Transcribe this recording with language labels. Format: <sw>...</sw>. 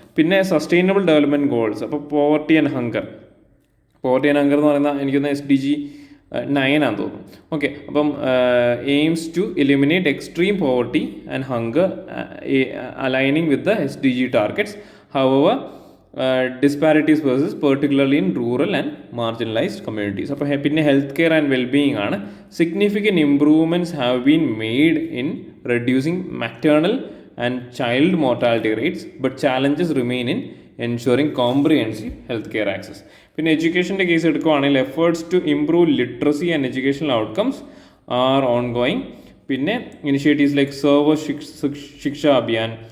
<ml>പിന്നെ sustainable development goals. അപ്പോൾ poverty and hunger എന്ന് പറയുന്ന എനിക്കൊന്ന് SDG 9 ആണെന്ന് തോന്നുന്നു.</ml> <en>Okay, അപ്പം aims to eliminate extreme poverty and hunger aligning with the SDG targets. However, disparities persists, particularly in rural and marginalized communities. അപ്പോൾ പിന്നെ health care and wellbeing ആണ്. Significant improvements have been made in reducing maternal and child mortality rates, but challenges remain in ensuring comprehensive health care access.</en> <ml>പിന്നെ എഡ്യൂക്കേഷൻ്റെ case എടുക്കുകയാണെങ്കിൽ</ml> <en>Efforts to improve literacy and educational outcomes are ongoing. പിന്നെ initiatives like Sarva Shiksha Abhiyan,</en>